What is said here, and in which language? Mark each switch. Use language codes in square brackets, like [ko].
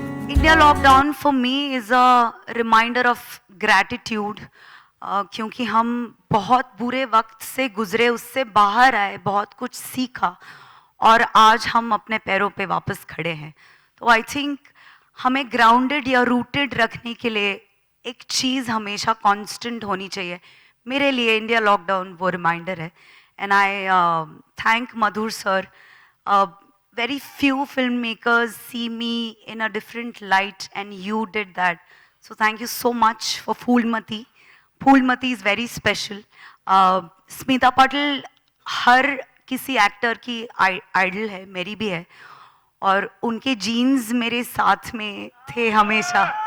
[en] India lockdown for me is a reminder of gratitude [hi] क्योंकि हम बहुत बुरे वक्त से गुजरे, उससे बाहर आए, बहुत कुछ सीखा और आज हम अपने पैरों पे वापस खड़े हैं. तो [en] I think [hi] हमें ग्राउंडेड या रूटेड रखने के लिए एक चीज़ हमेशा कांस्टेंट होनी चाहिए. मेरे लिए इंडिया लॉकडाउन वो रिमाइंडर है. [en] And I thank Madhur sir. Very few filmmakers see me in a different light and you did that. So thank you so much for Phoolmati. Phoolmati is very special. [hi] Smita Patil हर किसी actor की idol है, मेरी भी है और उनके jeans मेरे साथ में थे हमेशा.